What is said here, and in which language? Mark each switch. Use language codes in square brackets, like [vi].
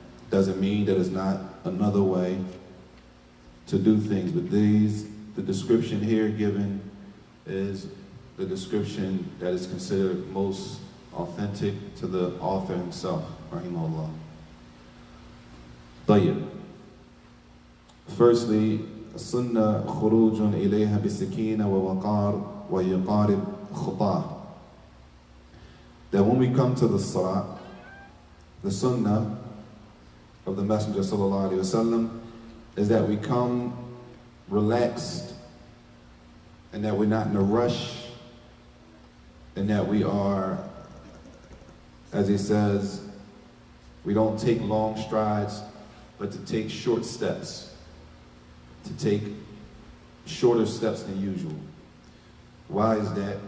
[en] Doesn't mean that it's not another way to do things, but the description here given is the description that is considered most authentic to the author himself, rahimahullah. [ar] طيب. Firstly, السنة خروج إليها بسكينة ووقار ويقارب خطاه. [en] That when we come to the salah, the sunnah of the Messenger sallallahu alaihi wasallam is that we come relaxed and that we're not in a rush and that we are, as he says, we don't take long strides, but to take short steps, to take shorter steps than usual. Why is that?